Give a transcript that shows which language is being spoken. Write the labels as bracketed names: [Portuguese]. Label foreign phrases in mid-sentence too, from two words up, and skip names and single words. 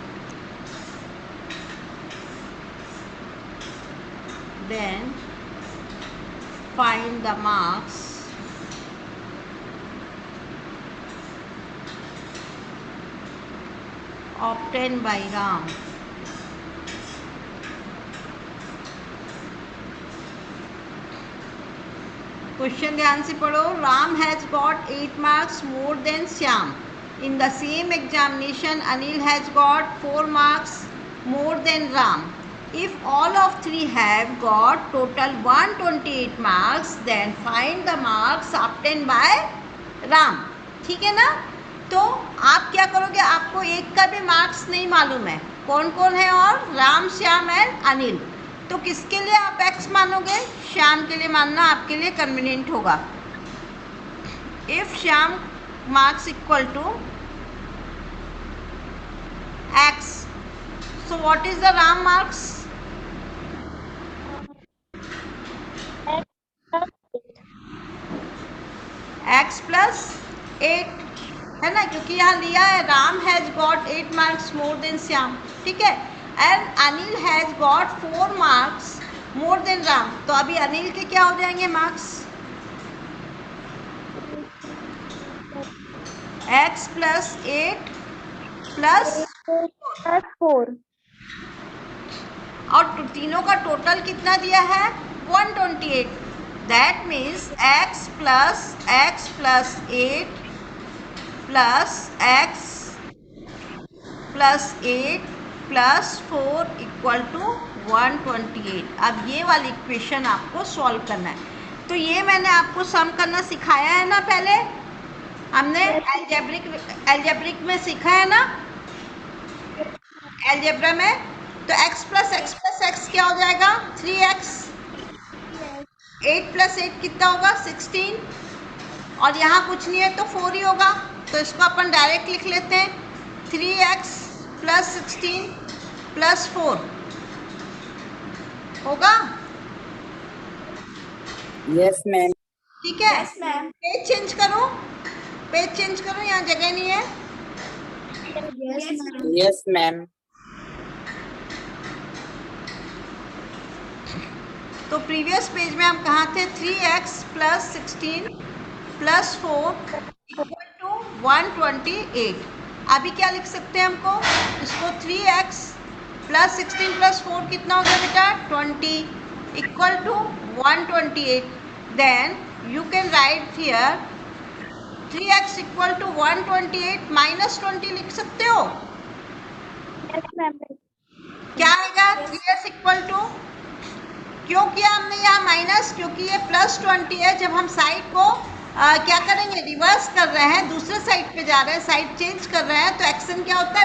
[English] Then find the marks obtained by Ram. [Hindi] क्वेश्चन ध्यान से पढ़ो। [English] Ram has got 8 marks more than Shyam. In the same examination Anil has got 4 marks more than Ram. If all of three have got total 128 marks then find the marks obtain by Ram. [Hindi] ठीक है ना। तो आप क्या करोगे, आपको एक का भी मार्क्स नहीं मालूम है कौन कौन है, और राम, श्याम एंड अनिल। तो किसके लिए आप x मानोगे? श्याम के लिए मानना आपके लिए कन्वीनियंट होगा। [English] If Shyam marks equal to x. So what is the Ram marks? X plus 8. x plus 8 [Hindi] है ना, क्योंकि यहाँ लिया है [English] Ram has got 8 marks more than Shyam, [Hindi] ठीक है, [English] and Anil has got 4 marks more than Ram. [Hindi] तो अभी अनिल के क्या हो जाएंगे मार्क्स? [English] x plus 8 plus 4. [Hindi] और तीनों का टोटल कितना दिया है? [English] 128. That means x plus 8 plus x plus 8 plus 4 equal to 128. [Hindi] अब ये वाली इक्वेशन आपको सॉल्व करना है. तो ये मैंने आपको सम करना सिखाया है ना, पहले हमने एल्जेब्रिक में सीखा है ना, एल्जेब्रा में. तो [English] x plus x [Hindi] क्या हो जाएगा? 3x. [English] 8 plus 8 [Hindi] कितना होगा? 16. और यहाँ कुछ नहीं है तो 4 ही होगा, तो इसको अपन डायरेक्ट लिख लेते हैं. [English] 3x plus 16 plus 4 [Hindi] होगा. [English] Yes, ma'am. [Hindi] ठीक है. [English] page change [Hindi] करो, [English] page change [Hindi] करो, यहाँ जगह नहीं है. [English] Yes, ma'am. [Hindi] तो प्रीवियस पेज में हम कहाँ थे? [English] 3x plus 16 plus 4 equal to 128. [Hindi] अभी क्या लिख सकते हैं हमको? इसको [English] 3x plus 16 plus 4 [Hindi] कितना हो गया बेटा? [English] 20 equal to 128. then you can write here 3x equal to 128 minus 20 [Hindi] लिख सकते हो. क्या आएगा? [English] 3x equal to, [Hindi] क्यों किया हमने यहाँ माइनस? क्योंकि ये प्लस 20 है. जब हम साइड को क्या करेंगे? रिवर्स कर रहे हैं, दूसरे साइड पे जा रहे हैं, [English] side change [Hindi] कर रहे हैं, तो एक्शन क्या होता है?